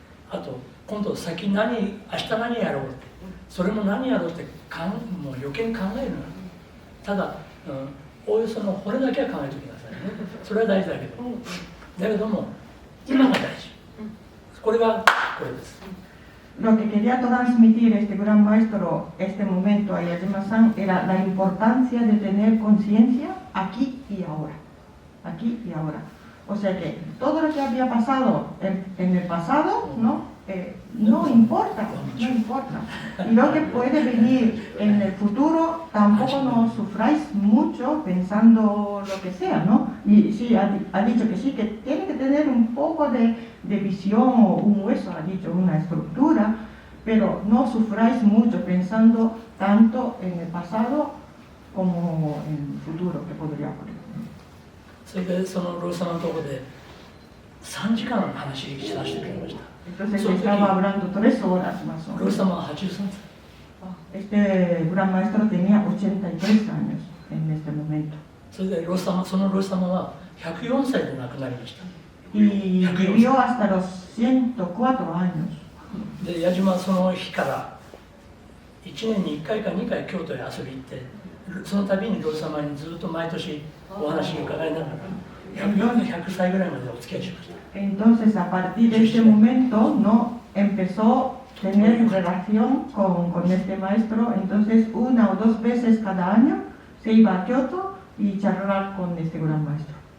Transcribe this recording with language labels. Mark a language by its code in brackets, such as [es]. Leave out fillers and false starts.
[ja] あと今度先明日何やろうって、それも何やろうってもう余計に考えるな。ただ、おおよそのこれだけは考えておきなさいね。それは大事だけど、だけども今が大事。これがこれです。 [es] Lo que quería transmitir este gran maestro este momento a Yajima-san era la importancia de tener conciencia aquí y ahora. Aquí y ahora. O sea que todo lo que había pasado en el pasado, ¿no? No importa, no importa. Y lo que puede venir en el futuro, tampoco no sufráis mucho pensando lo que sea, ¿no? Y sí, ha dicho que sí, que tiene que tener un poco de visión o un hueso, ha dicho, una estructura, pero no sufráis mucho pensando tanto en el pasado como en el futuro que podría ocurrir. [ja] それでそのロー様のところで3時間話しさせてくれました。 [es] Entonces estaba hablando 3 horas más o [ja] ロー [es] menos. [ja] 様は83歳。 [es] Este gran maestro tenía 83 años en este momento. [ja] それでそのロー様は104歳で亡くなりました。 [es] Y vivió hasta los 104 años. [ja] で矢島はその日から1年に1回か2回京都へ遊びに行って、その度にロー様にずっと毎年お話を伺いながら100歳ぐらいまでお付き合いしました。 [es] Entonces a partir de ese momento no empezó a tener relación con este maestro. Entonces 1 o 2 veces cada año se iba a Kioto y charlar con este gran maestro.